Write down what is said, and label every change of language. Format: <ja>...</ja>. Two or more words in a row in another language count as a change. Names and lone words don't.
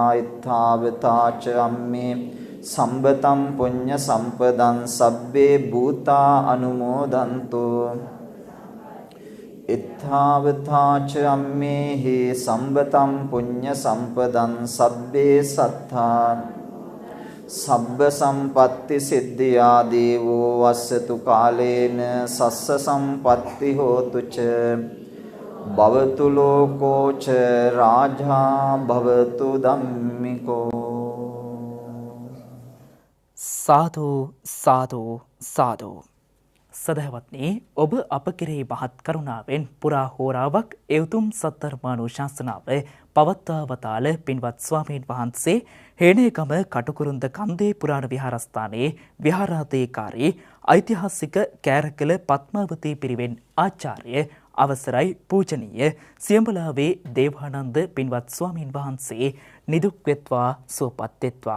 <pi>එත්තාවතා ච අම්මේ සම්බතම් පුඤ්ඤ සම්පදං සබ්බේ භූතා අනුමෝදන්තු. එත්තාවතා ච අම්මේහි සම්බතම් පුඤ්ඤ සම්පදං සබ්බේ සත්තා සබ්බ සම්පatti සිද්ධියා දේවෝ වස්සතු කාලේන සස්ස සම්පatti හෝතු ච භවතු ලෝකෝ ච රාජා භවතු ධම්මිකෝ. සාදු සාදු සාදු.</pi> <si>සදහවත්නි, ඔබ අප කෙරෙහි මහත් කරුණාවෙන් පුරා හෝරාවක් එවුතුම් සද්ධර්මානුශාසනාව පවත්වා වදාළ පින්වත් ස්වාමීන් වහන්සේ හේනේගම කටුකුරුන්ද කන්දේ පුරාණ විහාරස්ථානයේ විහාරාධිකාරී ඓතිහාසික කෑරකල පත්මාවතී පිරිවෙන් ආචාර්ය අවසරයි පූජනීය සියඹලාවේ දේවානන්ද පින්වත් ස්වාමීන් වහන්සේ නිදුක් වෙත්වා සුවපත් වෙත්වා.</si>